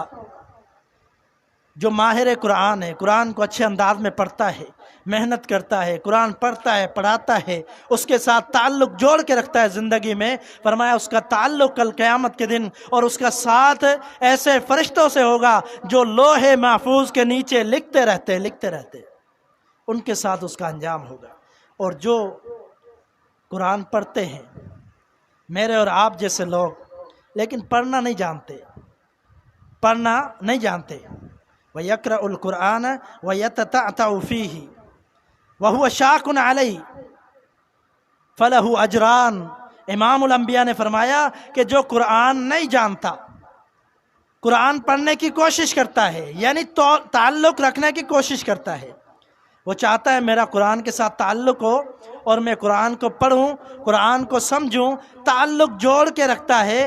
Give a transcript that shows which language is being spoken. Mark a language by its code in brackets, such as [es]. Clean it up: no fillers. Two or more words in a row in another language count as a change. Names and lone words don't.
[ur] جو ماہر قرآن ہے، قرآن کو اچھے انداز میں پڑھتا ہے، محنت کرتا ہے، قرآن پڑھتا ہے، پڑھاتا ہے، اس کے ساتھ تعلق جوڑ کے رکھتا ہے زندگی میں، فرمایا اس کا تعلق کل قیامت کے دن اور اس کا ساتھ ایسے فرشتوں سے ہوگا جو لوح محفوظ کے نیچے لکھتے رہتے، ان کے ساتھ اس کا انجام ہوگا۔ اور جو قرآن پڑھتے ہیں، میرے اور آپ جیسے لوگ، لیکن پڑھنا نہیں جانتے، [ar] ويقرأ القرآن ويتتعتع فيه وهو عليه شاق فله أجران. [ur] امام الانبیاء نے فرمایا کہ جو قرآن نہیں جانتا، قرآن پڑھنے کی کوشش کرتا ہے، یعنی تو تعلق رکھنے کی کوشش کرتا ہے، وہ چاہتا ہے میرا قرآن کے ساتھ تعلق ہو اور میں قرآن کو پڑھوں، قرآن کو سمجھوں، تعلق جوڑ کے رکھتا ہے.